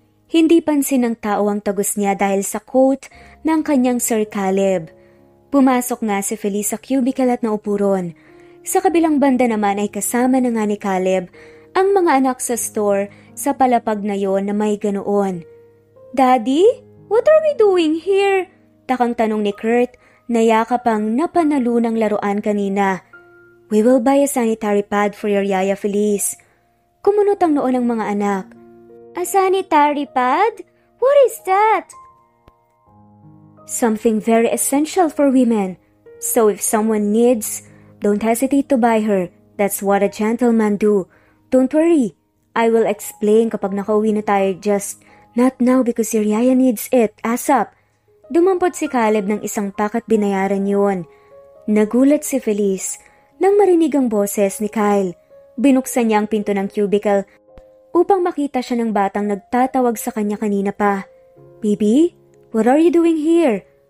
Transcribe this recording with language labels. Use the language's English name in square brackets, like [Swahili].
[Filipino] Hindi pansin ng tao ang tagos niya dahil sa quote ng kanyang Sir Caleb. Pumasok nga si Feliz sa cubicle at naupo ron. Sa kabilang banda naman ay kasama na nga ni Caleb ang mga anak sa store sa palapag na yon na may ganoon. [English] Daddy, what are we doing here? [Filipino] Takang tanong ni Kurt na yakapang napanalunang laruan kanina. [English] We will buy a sanitary pad for your Yaya Feliz. [Filipino] Kumunot ang noon ng mga anak. [English] A sanitary pad? What is that? Something very essential for women. So if someone needs, don't hesitate to buy her. That's what a gentleman do. Don't worry. I will explain [Filipino] kapag nakauwi na tayo, [English] just not now because your Yaya needs it. [Filipino] ASAP. Dumampot si Caleb ng isang pack at binayaran yun. Nagulat si Feliz nang marinig ang boses ni Kyle. Binuksan niya ang pinto ng cubicle upang makita siya ng batang nagtatawag sa kanya kanina pa. [English] Baby, what are you doing here?